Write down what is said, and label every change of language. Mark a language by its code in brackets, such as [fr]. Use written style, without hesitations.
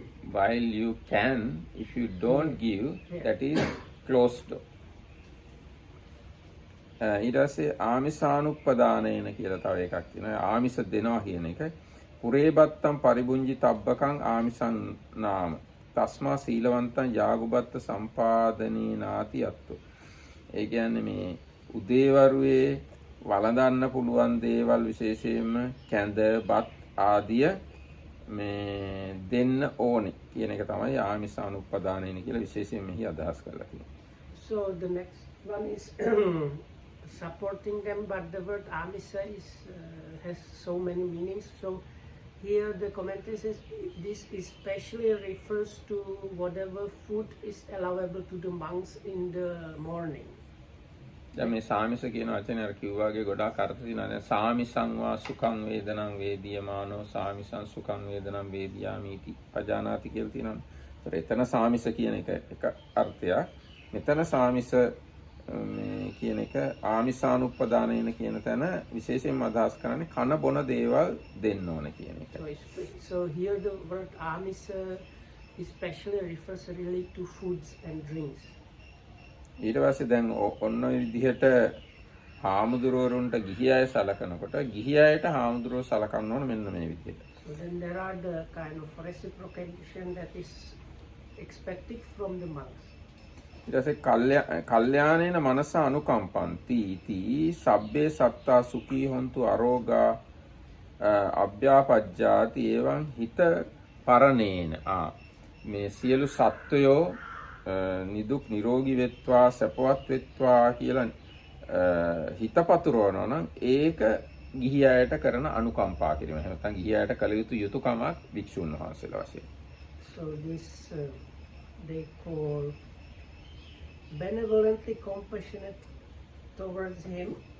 [en] While you can, if you don't give, that is closed door. [si] ඊට පස්සේ ආමිසානුප්පදානේන කියලා තව එකක් තියෙනවා. ආමිස දෙනවා කියන එක. [pi] පුරේබත්තම් පරිබුංජි තබ්බකං ආමිසං නාම. තස්මා සීලවන්තං යාගුබත්ත සම්පාදනේ නාති අත්තු. [si] ඒ කියන්නේ මේ උදේවරුේ වළඳන්න පුළුවන් දේවල් විශේෂයෙන්ම කැඳ බත් ආදිය මේ දෙන්න ඕනේ කියන එක තමයි ආමිසානුප්පදානේන කියලා විශේෂයෙන් මෙහි අදහස් කරලා තියෙන්නේ. [en] So the next one is supporting them, but the word amisa is has so many meanings. So here the commentary says this especially refers to whatever food is allowable to the monks in the morning. [si] දැන් මේ සාමිස කියන වචනේ අර කිව්වාගේ ගොඩාක් අර්ථ තියෙනවා. [pi] සාමිසං වා සුඛං වේදනං වේදියමානෝ සාමිසං සුඛං වේදනං වේදියාමීති පජානාති [si] කියලා තියෙනවා. ඒතර එතන සාමිස කියන එක අර්ථයක්. මෙතන සාමිස මේ කියන එක ආමිසානුප්පදානේන කියන තැන විශේෂයෙන්ම අදහස් කරන්නේ කන බොන දේවල් දෙන්න ඕන කියන එක. [en] So here the word amisa especially refers really to foods and drinks. [si] ඊට පස්සේ දැන් ඔන්න ඔය විදිහට හාමුදුරුවරුන්ට ගිහි අය සලකනකොට ගිහි අයට හාමුදුරුවෝ සලකන්න ඕන මෙන්න මේ විදිහට. [en] So then there are the kind of reciprocation that is expected from the monks. [si] ඊට පස්සේ [pi] කල්යාණේන මනස අනුකම්පන්ති इति සබ්බේ සත්තා සුඛී හොන්තු අරෝගා අභ්‍යාපජ්ජාති එවං හිත පරණේන [si] මේ සියලු සත්වයෝ නිදුක් නිරෝගී වෙත්වා සපවත් වෙත්වා කියලා හිත පතුරවනවා නම් ඒක ගිහි අයට කරන අනුකම්පා කිරීම. එහෙම නැත්නම් ගිහි අයට කළ යුතු යුතුයකමක් භික්ෂුන් වහන්සේලා වශයෙන්. [en] So this they call benevolently compassionate towards him.